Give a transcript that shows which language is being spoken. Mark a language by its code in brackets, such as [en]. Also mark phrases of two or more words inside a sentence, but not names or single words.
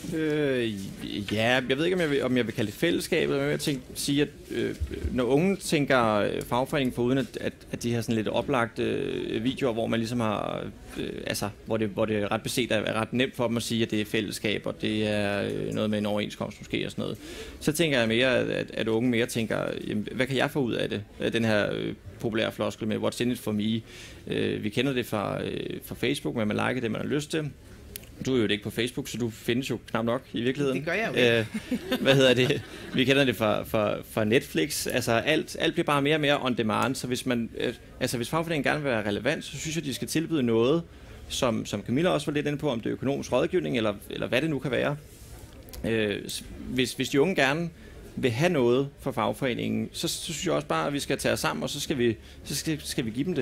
[da] Ja, jeg ved ikke, om jeg vil kalde det fællesskab, eller jeg vil sige, at når unge tænker fagforening foruden, at de har sådan lidt oplagte videoer, hvor man ligesom har, hvor det er ret beset, er ret nemt for dem at sige, at det er fællesskab, og det er noget med en overenskomst måske og sådan noget. Så tænker jeg mere, at unge mere tænker, jamen, hvad kan jeg få ud af det? Den her populære floskel med [en] what's in it for me. [da] Vi kender det fra Facebook, men man liker det, man har lyst til. Du er jo ikke på Facebook, så du findes jo knap nok i virkeligheden. Det gør jeg jo ikke. Vi kender det fra Netflix. Altså alt bliver bare mere og mere [en] on demand. [da] Så hvis fagforeningen gerne vil være relevant, så synes jeg, de skal tilbyde noget, som Camilla også var lidt inde på, om det er økonomisk rådgivning, eller hvad det nu kan være. Hvis de unge gerne vil have noget fra fagforeningen, så synes jeg også bare, at vi skal tage os sammen, og så skal vi give dem det.